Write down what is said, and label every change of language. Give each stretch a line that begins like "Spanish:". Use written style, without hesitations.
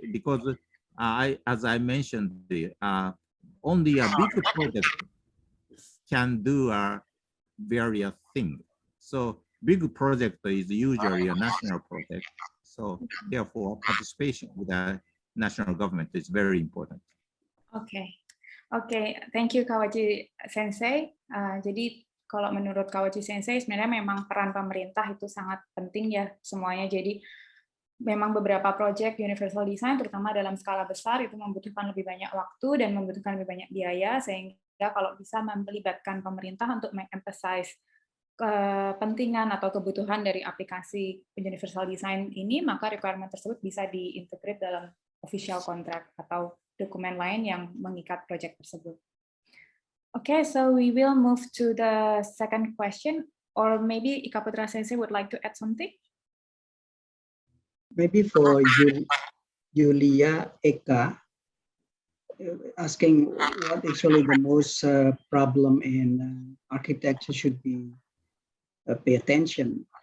English: Because as I mentioned, only a big project can do various things. So big project is usually a national project. So therefore, participation with the national government is very important. Okay, thank you Kawauchi Sensei.
Indonesian: Jadi kalau menurut Kawauchi Sensei sebenarnya memang peran pemerintah itu sangat penting ya semuanya. Jadi memang beberapa proyek universal design terutama dalam skala besar itu membutuhkan lebih banyak waktu dan membutuhkan lebih banyak biaya, sehingga kalau bisa melibatkan pemerintah untuk emphasize kepentingan atau kebutuhan dari aplikasi universal design ini, maka requirement tersebut bisa diintegrate dalam official contract atau dokumen lain yang mengikat proyek tersebut.
English: Okay, so we will move to the second question, or maybe Ikaputra Sensei would like to add something? Maybe for Yulia Eka, asking what actually the most problem in architecture should be pay attention.